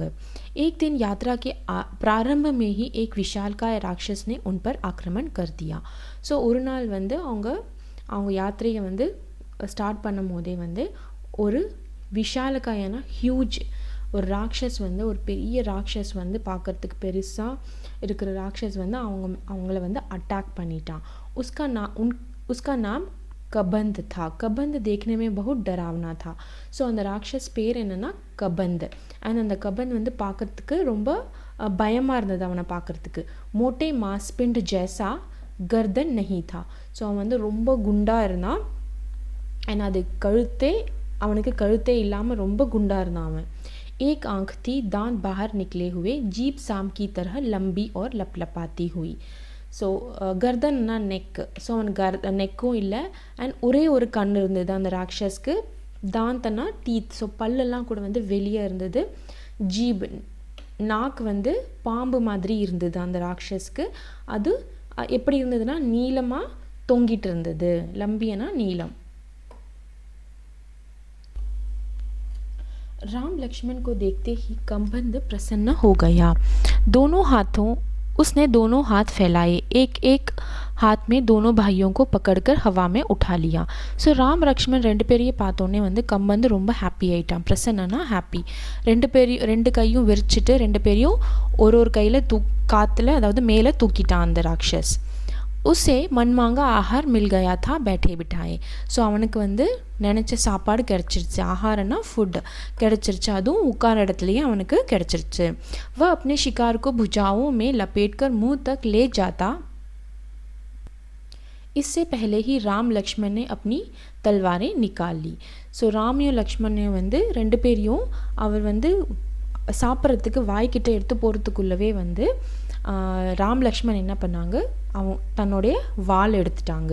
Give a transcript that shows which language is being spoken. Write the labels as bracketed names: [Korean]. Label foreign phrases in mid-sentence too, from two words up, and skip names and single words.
[Hindi] एक दिन यात्रा के प्रारंभ में ही एक विशालकाय राक्षस ने उन पर आक्रमण कर दिया. [Tamil] ஸோ ஒரு நாள் வந்து அவங்க யாத்திரையை வந்து ஸ்டார்ட் பண்ணும் போதே வந்து ஒரு விஷாலக்காயான ஹியூஜ் ஒரு ராட்சஸ் வந்து, ஒரு பெரிய ராட்சஸ் வந்து பார்க்குறதுக்கு பெருசாக இருக்கிற ராட்சஸ் வந்து அவங்கள வந்து அட்டாக் பண்ணிட்டான். [Hindi] उसका नाम कबंध था. कबंध देखने में बहुत डरावना था. [Tamil] ஸோ அந்த ராட்சஸ் பேர் என்னென்னா கபந்த். அண்ட் அந்த கபந்த் வந்து பார்க்குறதுக்கு ரொம்ப பயமாக இருந்தது அவனை பார்க்குறதுக்கு. [Hindi] मोटे मांसपिंड जैसा गर्दन नहीं था. [Tamil] ஸோ அவன் வந்து ரொம்ப குண்டாக இருந்தான். அண்ட் அது அவனுக்கு கழுத்தே இல்லாமல் ரொம்ப குண்டாக இருந்தான் அவன். [Hindi] एक आँख थी, दांत बाहर निकले हुए, जीभ साम की तरह लंबी और लपलपाती हुई. [Tamil] ஸோ கர்தன்னா நெக். ஸோ அவனுக்கு நெக்கும் இல்லை. அண்ட் ஒரே ஒரு கண் இருந்தது அந்த ராட்சஸ்க்கு. தாந்தனா டீத். ஸோ பல்லெல்லாம் கூட வந்து வெளியே இருந்தது. ஜீப் நாக்கு வந்து பாம்பு மாதிரி இருந்தது அந்த ராட்சஸ்க்கு. அது எப்படி இருந்ததுன்னா நீளமாக தொங்கிட்டு இருந்தது. லம்பியனா நீளம். [Hindi] राम लक्ष्मण को देखते ही कबंध प्रसन्न हो गया. उसने दोनों हाथ फैलाए. एक हाथ में दोनों भाइयों को पकड़कर हवा में उठा लिया. [Tamil] ஸோ ராம் லக்ஷ்மன் 2 பேரையும் பார்த்தோன்னே வந்து கம்பந்து ரொம்ப ஹாப்பி ஆகிட்டான். பிரசன்னா ஹாப்பி. 2 கையும் விரிச்சிட்டு 2 பேரையும் ஒரு கையில் காற்றுல அதாவது மேலே தூக்கிட்டான் அந்த ராட்சஸ். [Hindi] उसे मनमांगा आहार मिल गया था बैठे बिठाए. [Tamil] ஸோ அவனுக்கு வந்து நினச்ச சாப்பாடு கிடச்சிருச்சு. ஆஹாரன்னா ஃபுட் கிடச்சிருச்சு. அதுவும் உட்கார இடத்துலையே அவனுக்கு கிடச்சிருச்சு. [Hindi] वह अपने शिकार को भुजाओं में लपेटकर मुंह तक ले जाता. इससे पहले ही राम लक्ष्मण ने अपनी तलवारें निकाल ली. [Tamil] ஸோ ராமையும் லக்ஷ்மணையும் வந்து 2 பேரையும் அவர் வந்து சாப்பிட்றதுக்கு வாய்க்கிட்ட எடுத்து போகிறதுக்குள்ளவே வந்து ராம் லக்ஷ்மன் என்ன பண்ணாங்க, தன்னுடைய வாள் எடுத்துட்டாங்க.